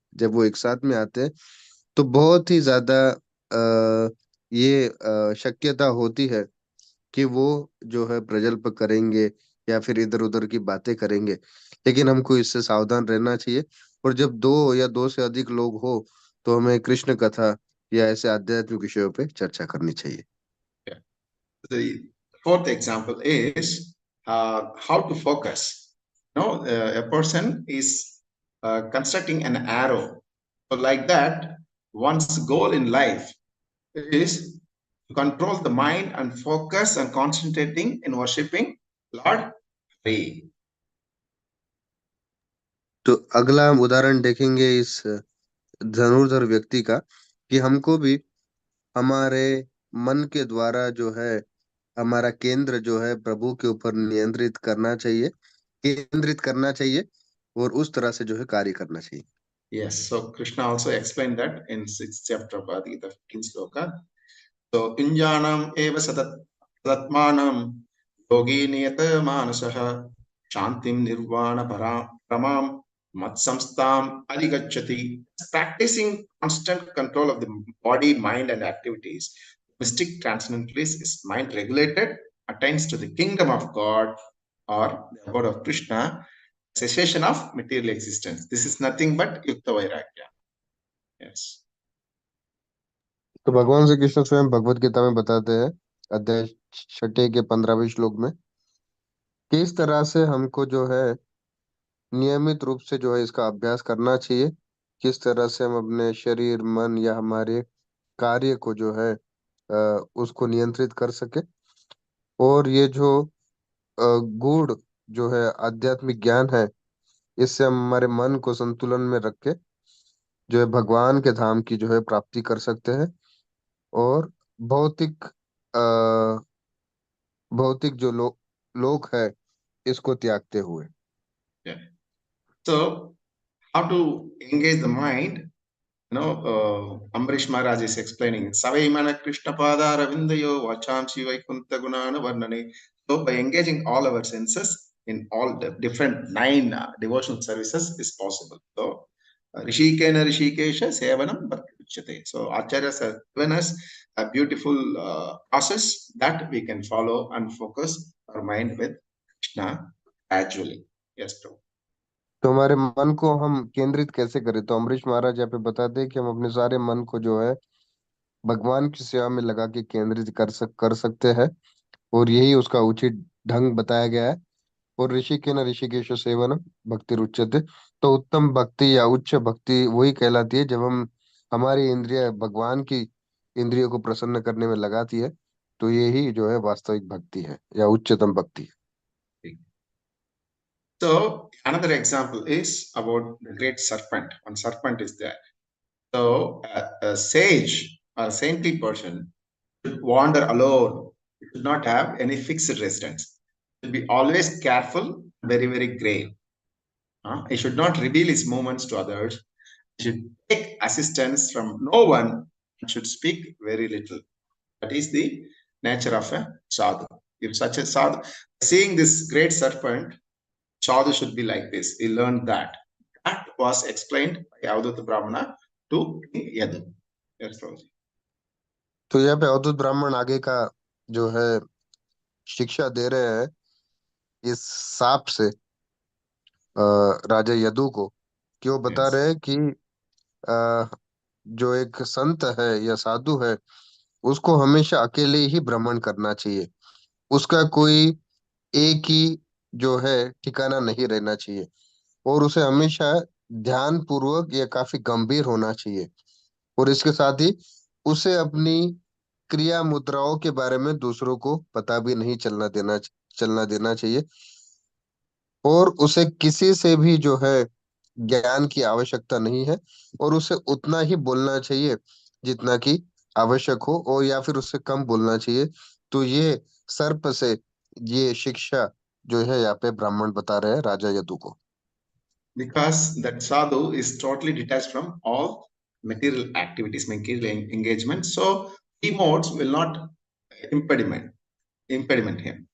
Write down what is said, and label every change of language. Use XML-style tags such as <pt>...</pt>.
<hi>जब वो एक साथ में आते हैं तो बहुत ही ज्यादा ये शक्यता होती है कि वो जो है प्रजल्प करेंगे या फिर इधर उधर की बातें करेंगे। लेकिन हमको इससे सावधान रहना चाहिए। और जब दो या दो से अधिक लोग हो तो हमें कृष्ण कथा या ऐसे आध्यात्मिक विषयों पे चर्चा करनी चाहिए।</hi> <en>Yeah. The fourth example is how to focus. A person is constructing an arrow. So like that, one's goal in life is to control the mind and focus and concentrating in worshipping Lord Hari.</en> <hi>तो अगला हम उदाहरण देखेंगे इस धनुर्धर व्यक्ति का, कि हमको भी हमारे मन के द्वारा जो है हमारा केंद्र जो है प्रभु के ऊपर नियंत्रित करना चाहिए, केंद्रित करना चाहिए और उस तरह से जो है कार्य करना चाहिए।</hi> <en>Yes, so Krishna also explained that in 6th chapter of Bhagavata, 15th sloka.</en> <sa>So, Injanam eva sadatmanam yogi niyata manasaha shantim nirvana paramam matsamstam adhigacchati.</sa> <en>Practicing constant control of the body, mind, and activities. Mystic transcendentalist is mind regulated, attains to the kingdom of God or the abode of Krishna, cessation of material existence. This is nothing but Yukta Vairagya. Yes.</en> <hi>तो भगवान श्री कृष्ण स्वयं भगवत गीता में बताते हैं अध्याय 6 के 15वें श्लोक में कि इस तरह से हमको जो है नियमित रूप से जो है इसका अभ्यास करना चाहिए, किस तरह से हम अपने शरीर मन या हमारे कार्य को जो है उसको नियंत्रित कर सके। और ये जो गूढ़ जो है आध्यात्मिक ज्ञान है, इससे हम हमारे मन को संतुलन में रख के जो है भगवान के धाम की जो है प्राप्ति कर सकते हैं। और भौतिक भौतिक जो लोक है इसको त्यागते हुए।</hi> <en>Yeah. So, how to engage the mind? Ambarish Maharaj is explaining</en> <sa>Savaimana Krishna Pada Ravindayo Vacham Shiva Kunta Gunana Varnane.</sa> <en>So, by engaging all our senses in all the different 9 devotional services is possible.</en> <sa>So, Rishikena Rishikesha Sevanam Bhakti.</sa> <en>So, Acharyas have given us a beautiful process that we can follow and focus our mind with Krishna gradually. Yes, Prabhu.</en> <hi>तो हमारे मन को हम केंद्रित कैसे करें, तो अमरीश महाराज यहाँ पे बताते हैं कि हम अपने सारे मन को जो है भगवान की सेवा में लगा के केंद्रित कर सकते हैं। और यही उसका उचित ढंग बताया गया है। और</hi> <sa>ऋषि के न ऋषिकेश सेवन भक्ति रुच्यते।</sa> <hi>तो उत्तम भक्ति या उच्च भक्ति वही कहलाती है जब हम हमारी इंद्रिय भगवान की इंद्रियों को प्रसन्न करने में लगाती है। तो यही जो है वास्तविक भक्ति है या उच्चतम भक्ति है।</hi> <en>So another example is about the great serpent. One serpent is there. So a sage or a saintly person should wander alone. He should not have any fixed residence. He should be always careful, very, very grave. He should not reveal his movements to others. He should take assistance from no one and should speak very little. That is the nature of a sadhu. If such a sadhu, seeing this great serpent, sadhu should be like this. He learned that. That was explained by Avadhuta Brahmana to King Yadu. Yes, Prabhuji.</en> <hi>तो यहाँ पे अवधूत ब्राह्मण आगे का जो है शिक्षा दे रहे हैं इस सांप से राजा यदु को, कि वो बता</hi> <en>Yes.</en> <hi>रहे हैं कि जो एक संत है या साधु है उसको हमेशा अकेले ही भ्रमण करना चाहिए। उसका कोई एक ही जो है ठिकाना नहीं रहना चाहिए। और उसे हमेशा ध्यान पूर्वक या काफी गंभीर होना चाहिए। और इसके साथ ही उसे अपनी क्रिया मुद्राओं के बारे में दूसरों को पता भी नहीं चलना देना चाहिए। और उसे किसी से भी जो है ज्ञान की आवश्यकता नहीं है। और उसे उतना ही बोलना चाहिए जितना कि आवश्यक हो, और या फिर उससे कम बोलना चाहिए। तो ये सर्प से ये शिक्षा जो है यहाँ पे ब्राह्मण बता रहे हैं राजा यदु को।</hi> <en>Because that sadhu is totally detached from all material activities, material engagement. So emotes will not impediment him.</en>